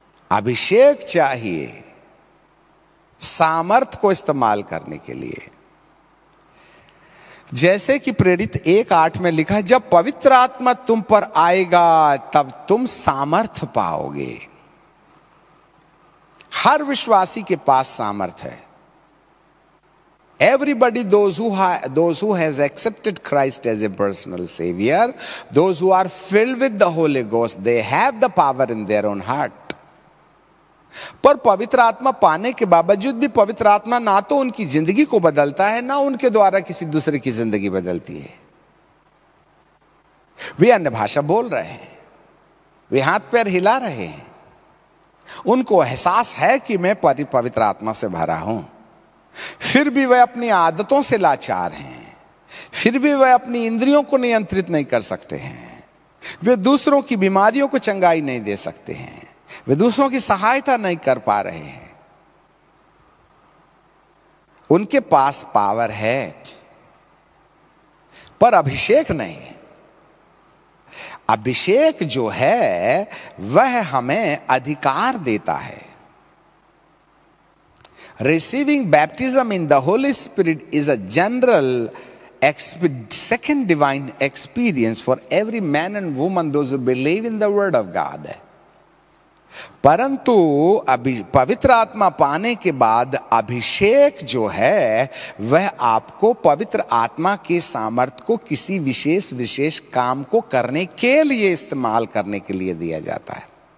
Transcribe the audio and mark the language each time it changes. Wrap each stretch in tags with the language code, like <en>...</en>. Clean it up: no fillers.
<hi>अभिषेक चाहिए सामर्थ को इस्तेमाल करने के लिए। जैसे कि प्रेरित 1:8 में लिखा है, जब पवित्र आत्मा तुम पर आएगा तब तुम सामर्थ पाओगे। हर विश्वासी के पास सामर्थ है।</hi> <en>Everybody, those who has accepted Christ as a personal savior, those who are filled with the Holy Ghost, they have the power in their own heart.</en> <hi>पर पवित्र आत्मा पाने के बावजूद भी पवित्र आत्मा ना तो उनकी जिंदगी को बदलता है, ना उनके द्वारा किसी दूसरे की जिंदगी बदलती है। वे अन्य भाषा बोल रहे हैं, वे हाथ पैर हिला रहे हैं, उनको एहसास है कि मैं पवित्र आत्मा से भरा हूं, फिर भी वह अपनी आदतों से लाचार हैं, फिर भी वह अपनी इंद्रियों को नियंत्रित नहीं कर सकते हैं, वे दूसरों की बीमारियों को चंगाई नहीं दे सकते हैं, वे दूसरों की सहायता नहीं कर पा रहे हैं। उनके पास पावर है पर अभिषेक नहीं है। अभिषेक जो है वह हमें अधिकार देता है।</hi> <en>Receiving baptism in the Holy Spirit is a general second divine experience for every man and woman, those who believe in the word of God.</en> <hi>परंतु पवित्र आत्मा पाने के बाद अभिषेक जो है वह आपको पवित्र आत्मा के सामर्थ्य को किसी विशेष काम को करने के लिए इस्तेमाल करने के लिए दिया जाता है।</hi>